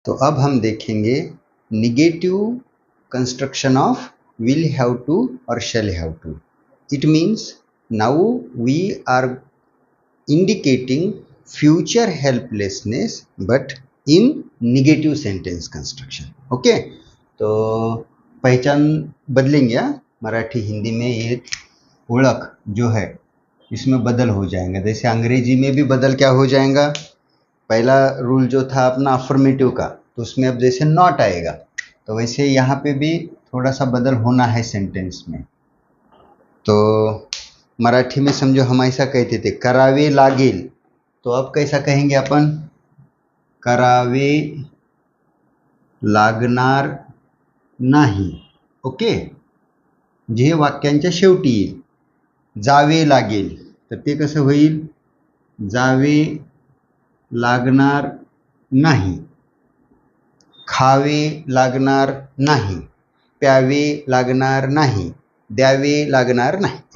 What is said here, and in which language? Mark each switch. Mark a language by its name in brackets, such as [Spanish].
[Hindi] तो अब हम देखेंगे [English] Negative construction of will have to और shall have to. It means now we are indicating future helplessness but in negative sentence construction. [Hindi] Okay, तो पहचान बदलेंगे, मराठी हिंदी में ये ओळख जो है इसमें बदल हो जाएगा। जैसे अंग्रेजी में भी बदल क्या हो जाएगा, पहला रूल जो था अपना अफर्मेटिव का, तो उसमें अब जैसे नॉट आएगा, तो वैसे यहाँ पे भी थोड़ा सा बदल होना है सेंटेंस में। तो मराठी में समझो हम ऐसा कहते थे [Marathi] करावे लागेल, [Hindi] तो अब कैसा कहेंगे अपन, [Marathi] करावे लागणार नाही। ओके, जे वाक्यांच्या शेवटी येईल। जावे लागेल तर ते कसं होईल, जावे लागणार नाही। खावे लागणार नाही, प्यावे लागणार नाही, द्यावे लागणार नाही।